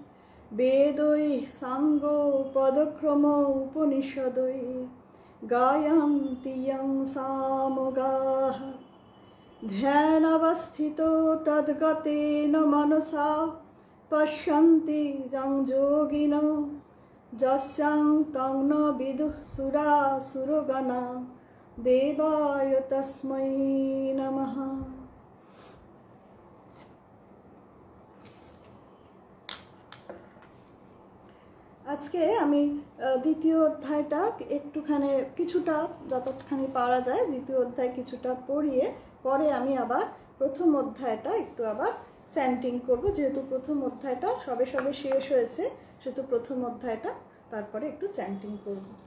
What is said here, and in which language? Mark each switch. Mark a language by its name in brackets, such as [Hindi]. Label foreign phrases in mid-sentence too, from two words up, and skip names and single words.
[Sanskrit] वेदैः साङ्गो पदक्रम उपनिषदैः गायन्ति यं सामगाः ध्यानावस्थितो तद्गतेन मनसा पश्यन्ति यं योगिनो यस्यां तं न विदुः सुरासुरगणा देवाय तस्मै नमः। [Bangla] আজকে আমি দ্বিতীয় অধ্যায়টা একটুখানি কিছুটা যতখানি পারা যায় দ্বিতীয় অধ্যায় কিছুটা পড়িয়ে পরে আমি আবার প্রথম অধ্যায়টা একটু আবার চ্যান্টিং করব, যেহেতু প্রথম অধ্যায়টা সবে সবে শেষ হয়েছে সেহেতু প্রথম অধ্যায়টা তারপরে একটু চ্যান্টিং করব।